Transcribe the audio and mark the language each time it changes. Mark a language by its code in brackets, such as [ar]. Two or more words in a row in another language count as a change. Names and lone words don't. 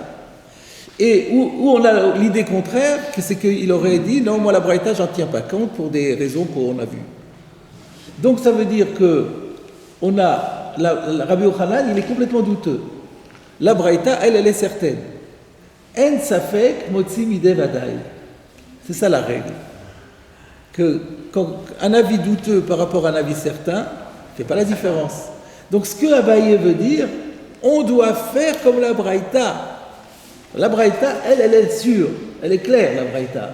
[fr] Et où on a l'idée contraire, c'est qu'il aurait dit non, moi la Braïta, j'en tiens pas compte pour des raisons qu'on a vues. Donc ça veut dire que on a Rabbi Yochanan, il est complètement douteux. La Braïta, elle est certaine. [he] אין ספק מוציא מידי ודאי. [fr] C'est ça la règle. Que quand un avis douteux par rapport à un avis certain, fait pas la différence. Donc ce que Abaye veut dire, on doit faire comme la Braïta. La Braïta, elle est sûre, elle est claire, la Braïta.